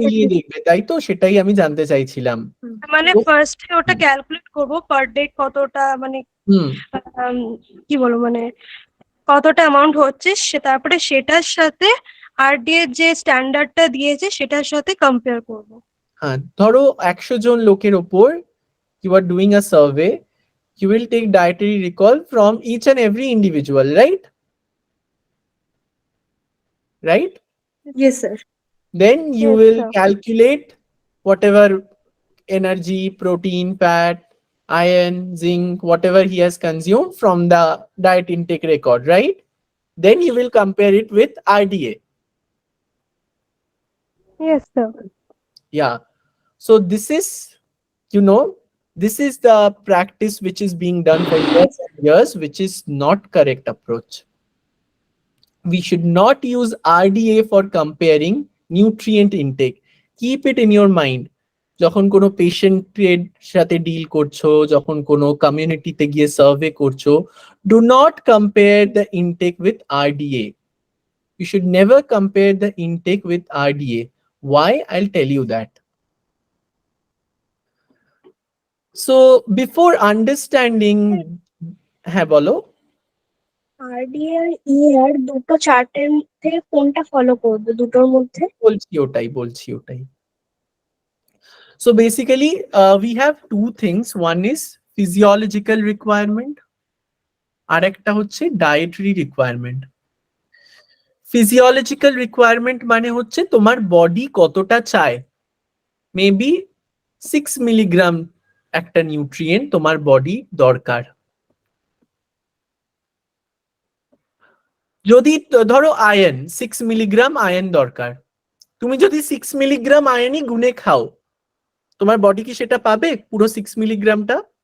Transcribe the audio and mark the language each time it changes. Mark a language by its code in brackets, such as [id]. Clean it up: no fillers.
[bn] মিলিয়ে দেখবে, তাই তো? সেটাই আমি জানতে চাইছিলাম। মানে তো ফার্স্টে ওটা ক্যালকুলেট করব পার ডে কতটা মানে হুম কি বলবো মানে কতটা অ্যামাউন্ট হচ্ছে সে তারপরে সেটার সাথে আরডি এর যে স্ট্যান্ডার্ডটা দিয়েছে সেটার সাথে কম্পেয়ার করব। হ্যাঁ, ধরো 100 জন লোকের ওপর [en] you are doing a survey, you will take dietary recall from each and every individual, right? Yes, sir. Then you Yes, will sir. calculate whatever energy, protein, fat, iron, zinc, whatever he has consumed from the diet intake record, right? Then you will compare it with RDA. Yes, sir. Yeah. So this is the practice which is being done for years and years, which is not correct approach. We should not use RDA for comparing nutrient intake. Keep it in your mind. [bn] যখন কোনো পেশেন্টের সাথে deal করছো, যখন কোনো কমিউনিটিতে গিয়ে survey করছো, [en] do not compare the intake with RDA. You should never compare the intake with RDA. Why? I'll tell you that. So before understanding, [bn] হ্যাঁ বলো। RDA আর ER দুটো চার্টের মধ্যে কোনটা ফলো করব দুটোর মধ্যে? বলছি ওটাই। [en] So basically, we have two things. One is physiological requirement, [bn] আর একটা হচ্ছে [en] dietary requirement. [bn] Physiological requirement মানে হচ্ছে তোমার বডি কতটা চায়। মেবি 6 মিলিগ্রাম একটা নিউট্রিয়েন্ট তোমার বডি দরকার। যদি ধরো আয়রন 6 মিলিগ্রাম আয়রন দরকার, তুমি যদি 6 মিলিগ্রাম আয়রনই গুনে খাও, তোমার বডি কি সেটা পাবে পুরো 6 মিলিগ্রামটা?